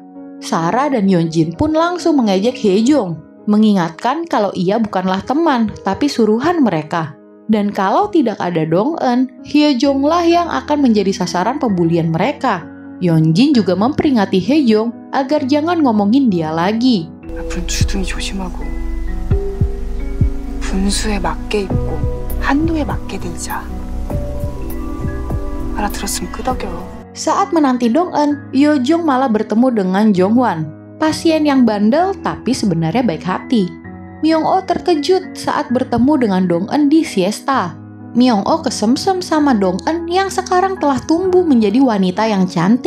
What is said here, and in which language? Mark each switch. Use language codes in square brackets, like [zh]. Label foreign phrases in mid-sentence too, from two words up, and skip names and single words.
[id] Sarah dan Yeonjin pun langsung mengejek Hyejong, mengingatkan kalau ia bukanlah teman, tapi suruhan mereka. Dan kalau tidak ada Dong-eun, Hyejonglah yang akan menjadi sasaran pembulian mereka. Yeonjin juga memperingati Hyejong agar jangan ngomongin dia lagi. [ko] 앞으로 주둥이 조심하고 분수에 맞게 입고 한도에 맞게 들자. 알아들었으면 끄덕여. [id] Saat menanti Dong-eun, Yeojong malah bertemu dengan Jong-hwan, pasien yang bandel tapi sebenarnya baik hati. Myung-oh terkejut saat bertemu dengan Dong-eun di siesta. Myung-oh kesemsem sama Dong-eun yang sekarang telah tumbuh menjadi wanita yang cantik.